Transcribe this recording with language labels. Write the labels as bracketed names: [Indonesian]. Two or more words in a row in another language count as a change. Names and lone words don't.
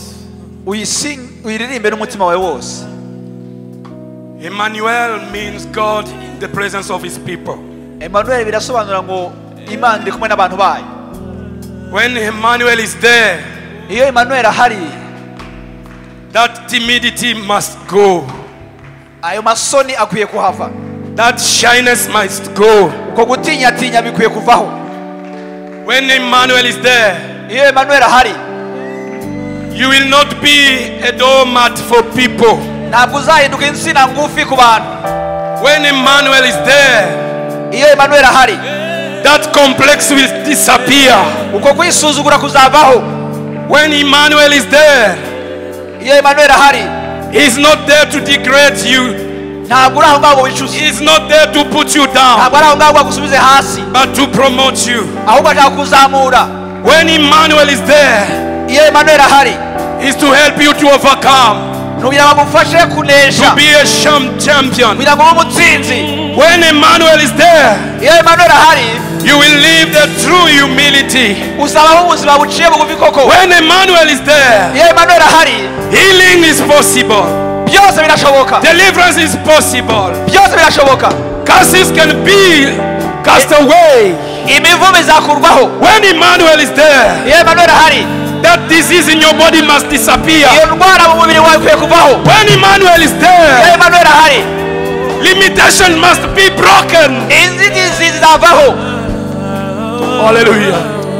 [Kinyarwanda] uyiririmbe n'umutima wawe wose. [English] Emmanuel means God in the presence of his people. [Kinyarwanda] Emmanuel birasobanura ngo Imana iri kumwe n'abantu bayo. [English] When Emmanuel is there, [Kinyarwanda] iyo Emmanuel ahari, [English] that timidity must go. [Kinyarwanda] ayo masoni akwiye kuhava. [English] That shyness must go. [Kinyarwanda] uko gutinya tinya bikwiye kuvaho. [English] When Emmanuel is there, [Kinyarwanda] iyo Emmanuel ahari, [English] you will not be a doormat for people. [Kinyarwanda] ntabwo uzahinduka insina ngufi ku bantu. [English] When Emmanuel is there, [Kinyarwanda] iyo Emmanuel ahari, [English] that complex will disappear. [Kinyarwanda] uko kwisuzugura kuzavaho. [English] When Emmanuel is there, [Kinyarwanda] iyo Emmanuel ahari, [English] he is not there to degrade you. [Kinyarwanda] ntabwo uri aho ngaho wicuza. [English] He is not there to put you down, [Kinyarwanda] ntabwo ari aho ngaho agusubize hasi, [English] but to promote you. [Kinyarwanda] ahubwo ashaka kuzamura. [English] When Emmanuel is there, [Kinyarwanda] iyo Emmanuel ahari, [English] is to help you to overcome, [Kinyarwanda] kugira ngo agufashe kunesha, [English] to be a champion. [Kinyarwanda] kugira ngo ube umutsinzi. [English] When Emmanuel is there, [Kinyarwanda] iyo Emmanuel ahari, [English] you will live the true humility. [Kinyarwanda] uzabaho ubuzima buciye bugufi koko. [English] When Emmanuel is there, [Kinyarwanda] iyo Emmanuel ahari, [English] healing is possible. [Kinyarwanda] byose birashoboka. [English] Deliverance is possible. [Kinyarwanda] byose birashoboka. [English] Curses can be cast away. [Kinyarwanda] imivumo izakurwaho. [English] When Emmanuel is there, [Kinyarwanda] iyo Emmanuel ahari, [English] that disease in your body must disappear. [Kinyarwanda] iyo ndwara mu mubiri wawe ikwiye kuvaho. [English] When Emmanuel is [Kinyarwanda] iyo [English] there, [Kinyarwanda] Emmanuel ahari, [English] limitation must be broken. [Kinyarwanda] inzitizi zizavaho. Hallelujah.